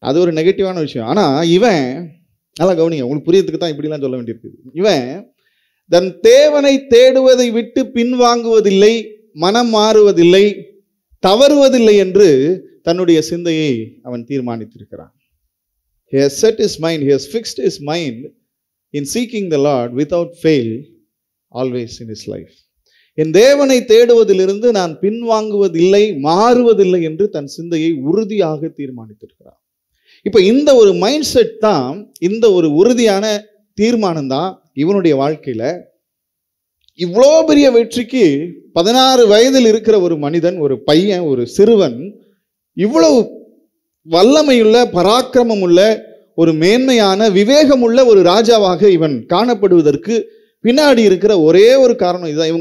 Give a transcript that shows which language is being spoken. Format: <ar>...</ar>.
<ta>அது ஒரு நெகட்டிவான விஷயம். ஆனால் இவன் நல்லா கவனிங்க, உங்களுக்கு புரியறதுக்கு தான் இப்படிலாம் சொல்ல வேண்டியிருக்குது. இவன் தன் தேவனை தேடுவதை விட்டு பின்வாங்குவதில்லை, மனம் மாறுவதில்லை, தவறுவதில்லை என்று தன்னுடைய சிந்தையை அவன் தீர்மானித்திருக்கிறான்.</ta> <en>He has set his mind, he has fixed his mind in seeking the Lord without fail always in his life.</en> <ta>என் தேவனை தேடுவதிலிருந்து நான் பின்வாங்குவதில்லை, மாறுவதில்லை என்று தன் சிந்தையை உறுதியாக தீர்மானித்திருக்கிறார். இப்போ இந்த ஒரு மைண்ட் செட் தான், இந்த ஒரு உறுதியான தீர்மானம் தான் இவனுடைய வாழ்க்கையில இவ்வளோ பெரிய வெற்றிக்கு 16 வயதில் இருக்கிற ஒரு மனிதன், ஒரு பையன், ஒரு சிறுவன், இவ்வளவு வல்லமையுள்ள, பராக்கிரமம் உள்ள, ஒரு மேன்மையான, விவேகமுள்ள ஒரு ராஜாவாக இவன் காணப்படுவதற்கு பின்னாடி இருக்கிற ஒரே ஒரு காரணம் இதுதான்.</ta>